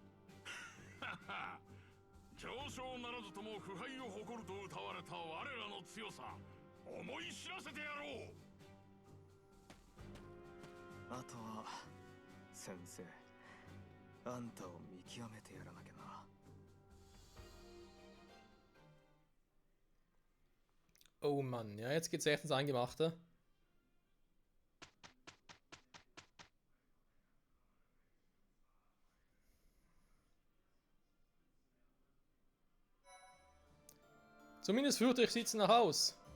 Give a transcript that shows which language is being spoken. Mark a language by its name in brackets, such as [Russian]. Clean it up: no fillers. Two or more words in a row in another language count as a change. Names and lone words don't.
[Japanese] 上昇ならずとも腐敗を誇ると謳われた我らの強さ、思い知らせてやろう。あとは先生、あんたを見極めてやらなきゃな。 [German] Oh Mann, ja, jetzt geht's echt ins Eingemachte. Zumindest fürchte ich, sieht's nach aus.